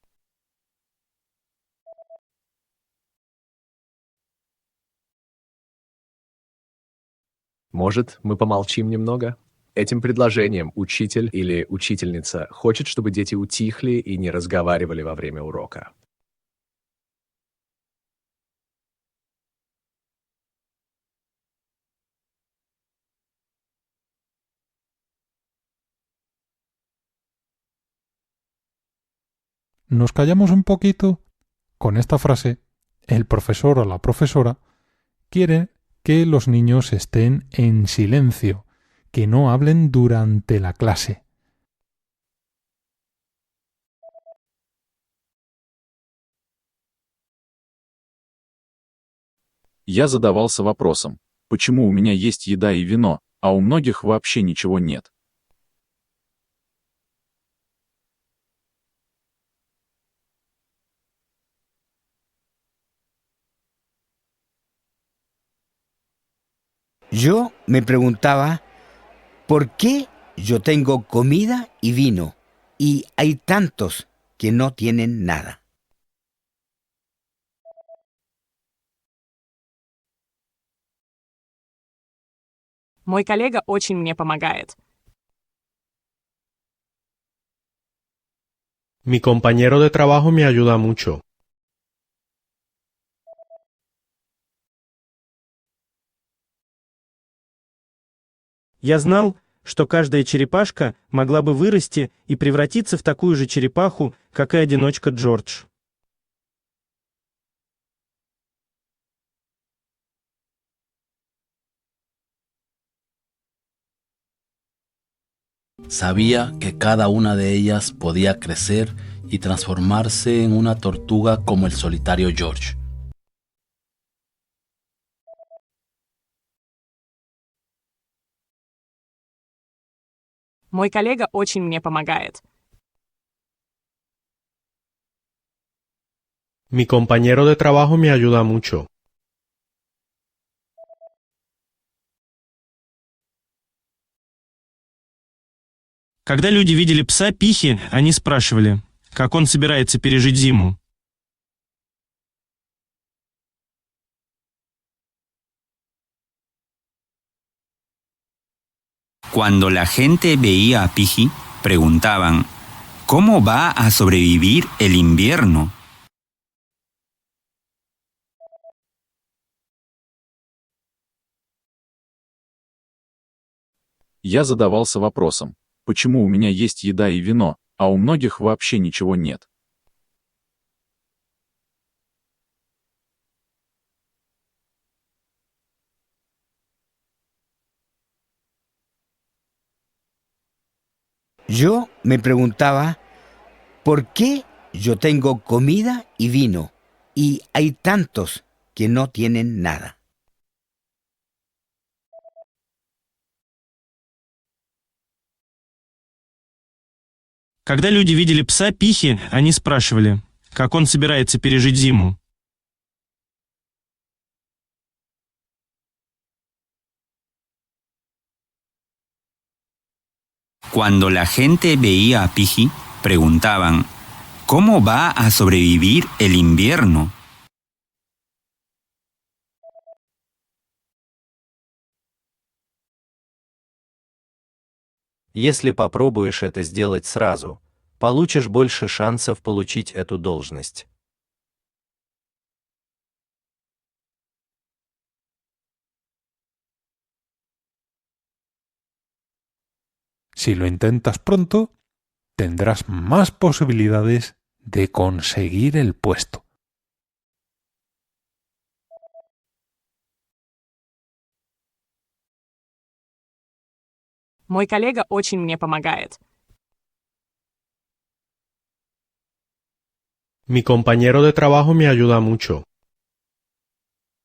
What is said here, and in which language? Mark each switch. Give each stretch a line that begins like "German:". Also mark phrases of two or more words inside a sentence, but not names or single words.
Russian: Может, мы помолчим немного? Этим предложением учитель или учительница хочет, чтобы дети утихли и не разговаривали во время урока.
Spanish: ¿Nos callamos un poquito? Con esta frase, el profesor o la profesora quiere que los niños estén en silencio, que no hablen durante la clase.
Russian: Я задавался вопросом, почему у меня есть еда и вино, а у многих вообще ничего нет.
Spanish: Yo me preguntaba, ¿por qué yo tengo comida y vino y hay tantos que no tienen nada?
Russian: Мой коллега очень мне помогает.
Spanish: Mi compañero de trabajo me ayuda mucho.
Russian: Я знал, что каждая черепашка могла бы вырасти и превратиться в такую же черепаху, как и одиночка Джордж.
Spanish: Sabía que cada una de ellas podía crecer y transformarse en una tortuga como el solitario George.
Russian: Мой коллега очень мне помогает.
Spanish: Mi compañero de trabajo me ayuda mucho.
Russian: Когда люди видели пса Пихи, они спрашивали, как он собирается пережить зиму.
Spanish: Cuando la gente veía a Piji, preguntaban, ¿cómo va a sobrevivir el invierno?
Russian: Я задавался вопросом, почему у меня есть еда и вино, а у многих вообще ничего нет.
Spanish: Yo me preguntaba, ¿por qué yo tengo comida y vino y hay tantos que no tienen nada?
Russian: Когда люди видели пса Пихи, они спрашивали, как он собирается пережить зиму.
Spanish: Cuando la gente veía a Piji, preguntaban, ¿cómo va a sobrevivir el invierno?
Russian: Если попробуешь это сделать сразу, получишь больше шансов получить эту должность.
Spanish: Si lo intentas pronto, tendrás más posibilidades de conseguir el puesto.
Russian: Мой коллега очень мне помогает.
Spanish: Mi compañero de trabajo me ayuda mucho.